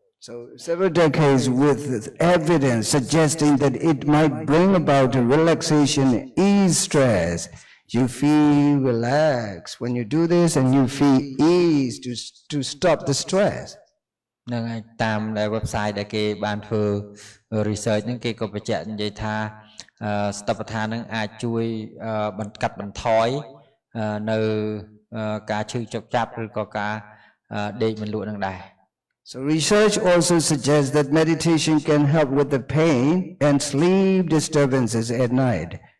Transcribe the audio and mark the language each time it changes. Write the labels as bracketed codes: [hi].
[en] So several decades with evidence suggesting that it might bring about a relaxation, ease stress. You feel relaxed when you do this and you feel ease to stop the stress. [km] នឹងហើយតាមដែល website ដែលគេបានធ្វើ research ហ្នឹងគេក៏បញ្ជាក់និយាយថាស្តបដ្ឋានហ្នឹងអាចជួយកាត់បន្ថយនៅការឈឺចុកចាប់ឬក៏ការដេកមិនលក់នឹងដែរ [en] So research also suggests that meditation can help with the pain and sleep disturbances at night.